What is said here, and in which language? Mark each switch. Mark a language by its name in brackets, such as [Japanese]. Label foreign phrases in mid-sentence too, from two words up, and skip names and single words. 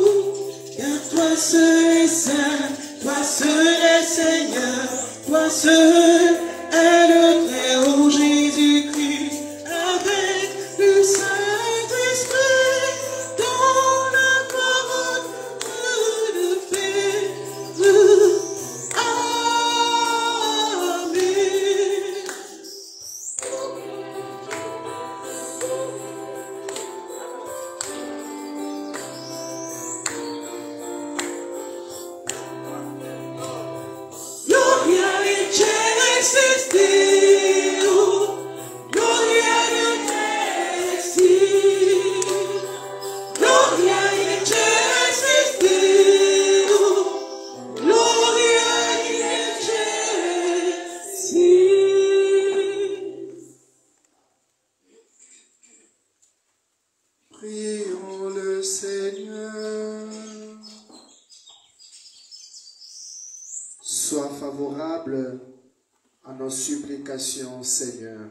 [French] Car toi seul est saint, toi seul est Seigneur, toi seul est le Très-Haut Jésus-Christ, avec le Saint-Esprit, dans la parole de paix. Amen. [Latin] Gloria in excelsis Deo, Gloria in excelsis, Gloria in excelsis Deo, Gloria in excelsis. [French] Prions le Seigneur. Sois favorable à nos supplications, Seigneur.